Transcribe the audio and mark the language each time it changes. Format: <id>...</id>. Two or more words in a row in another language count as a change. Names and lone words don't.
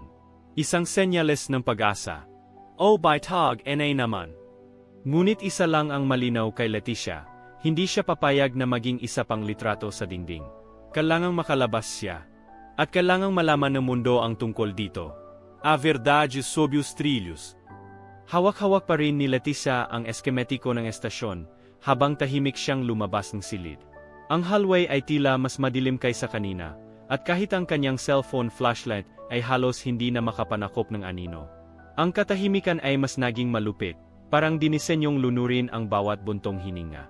<tl>Isang senyales ng pag-asa. O baitag na naman. Ngunit isa lang ang malinaw kay Leticia, hindi siya papayag na maging isa pang litrato sa dingding. Kailangang makalabas siya. At kailangang malaman ng mundo ang tungkol dito.</tl> <pt>A verdade sob os trilhos.</pt> <tl>Hawak-hawak pa rin ni Leticia ang eskemetiko ng estasyon, habang tahimik siyang lumabas ng silid. Ang hallway ay tila mas madilim kaysa kanina, at kahit ang kanyang</tl> <en>cellphone flashlight</en> <tl>ay halos hindi na makapanakop ng anino. Ang katahimikan ay mas naging malupit, parang dinisenyong lunurin ang bawat buntong hininga.</tl>